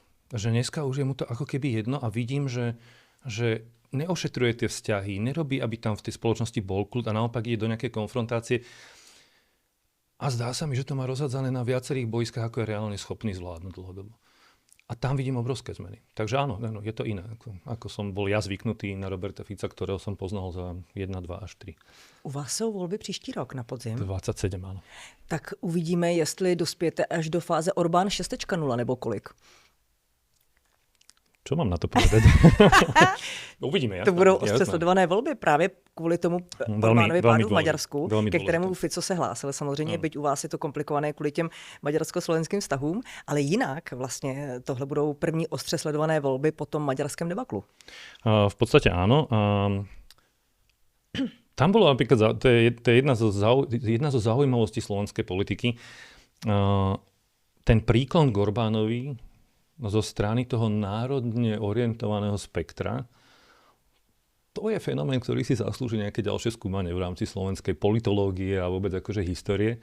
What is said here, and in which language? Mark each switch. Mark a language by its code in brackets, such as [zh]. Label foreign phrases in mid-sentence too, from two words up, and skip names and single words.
[sk] Že dneska už je mu to ako keby jedno a vidím, že neošetruje tie vzťahy, nerobí, aby tam v tej spoločnosti bol kľud a naopak ide do nejakej konfrontácie. A zdá sa mi, že to má rozhádzané na viacerých boiskách, ako je reálne schopný zvládnuť dlhodobo. A tam vidím obrovské zmeny. Takže áno, je to iné, ako som bol ja zvyknutý na Roberta Fica, ktorého som poznal za 1, 2 až 3. [cs] U vás jsou volby příští rok na podzim? [sk] 27, áno. [cs] Tak uvidíme, jestli dospějete až do fáze Orbán 6.0 nebo kolik. [sk] Čo mám na to povedať? Uvidíme. Jasné, [cs] to budou ostře sledované volby právě kvůli tomu Orbánovi pádu v Maďarsku, ke kterému Fico se hlásil. Samozřejmě, byť u vás je to komplikované kvůli těm maďarsko-slovenským vztahům, ale jinak vlastně tohle budou první ostře sledované volby po tom maďarském debaklu. [sk] V podstate áno. Tam bolo napríklad, to je jedna zo zaujímavostí slovenskej politiky, ten príklon k Orbánovi zo strany toho národne orientovaného spektra, to je fenomén, ktorý si zaslúži nejaké ďalšie skúmanie v rámci slovenskej politológie a vôbec akože histórie.